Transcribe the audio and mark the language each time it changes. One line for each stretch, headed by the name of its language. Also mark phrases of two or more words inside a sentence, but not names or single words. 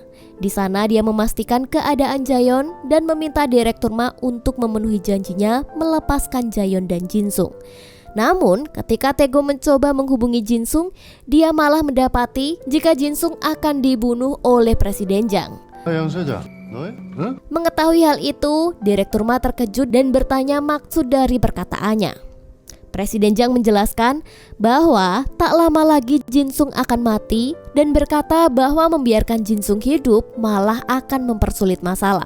Indonesian: Di sana dia memastikan keadaan Jaeyeon dan meminta Direktur Ma untuk memenuhi janjinya melepaskan Jaeyeon dan Jin-sung. Namun ketika Tae-go mencoba menghubungi Jin-sung, dia malah mendapati jika Jin-sung akan dibunuh oleh Presiden Jang.
Korean: 양세자, 너희? 응?
Indonesian: Mengetahui hal itu, Direktur Ma terkejut dan bertanya maksud dari perkataannya. Presiden Jang menjelaskan bahwa tak lama lagi Jin-sung akan mati dan berkata bahwa membiarkan Jin-sung hidup malah akan mempersulit masalah.